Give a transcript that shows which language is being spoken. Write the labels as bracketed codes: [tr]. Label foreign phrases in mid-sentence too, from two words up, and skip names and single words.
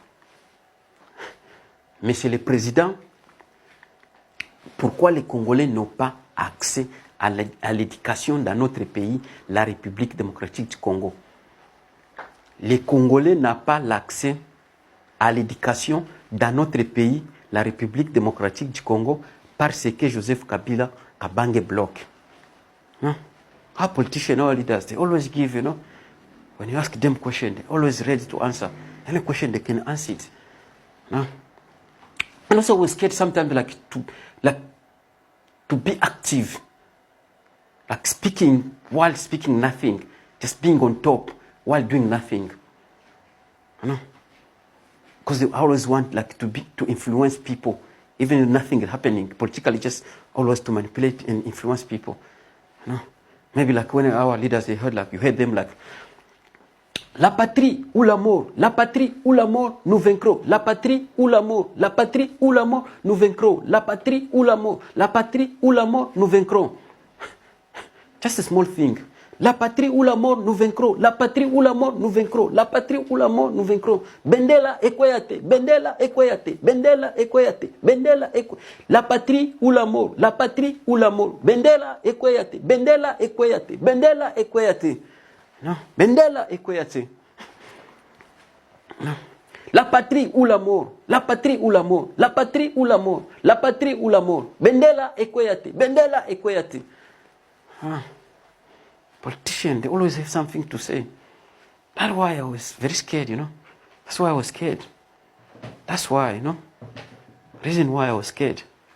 [fr] Monsieur le Président, pourquoi les Congolais n'ont pas accès à l'éducation dans notre pays, la République démocratique du Congo? Les Congolais n'ont pas l'accès à l'éducation dans notre pays, la République démocratique du Congo, parce que Joseph Kabila Kabange bloque. [en] No? Our politicians, our leaders, they always give, when you ask them questions, they're always ready to answer. Any question, they can answer it. No? And also we're scared sometimes to be active. Like speaking while speaking nothing. Just being on top while doing nothing. Because they always want to influence people. Even if nothing is happening. Politically just always to manipulate and influence people. Maybe when our leaders, you heard them [fr] la patrie ou la mort, la patrie ou la mort, nous vaincrons. La patrie ou la mort, la patrie ou la mort, nous vaincrons. La patrie ou la mort, la patrie ou la mort, nous vaincrons. [en] Just a small thing. [fr] La patrie ou la mort, nous vaincrons. La patrie ou la mort, nous vaincrons. La patrie ou la mort, nous vaincrons. [ln] Bendela Ekoyate, Bendela Ekoyate, Bendela Ekoyate, Bendela Ekoyate. [fr] La patrie ou la mort, la patrie ou la mort. [ln] Bendela Ekoyate, Bendela Ekoyate, Bendela Ekoyate. Non, Bendela Ekoyate. [fr] Non. La patrie ou la mort, la patrie ou la mort, la patrie ou la mort, la patrie ou la mort. [ln] Bendela Ekoyate, Bendela Ekoyate. [en] Politicians, they always have something to say. That's why I was very scared, That's why I was scared. That's why, Reason why I was scared.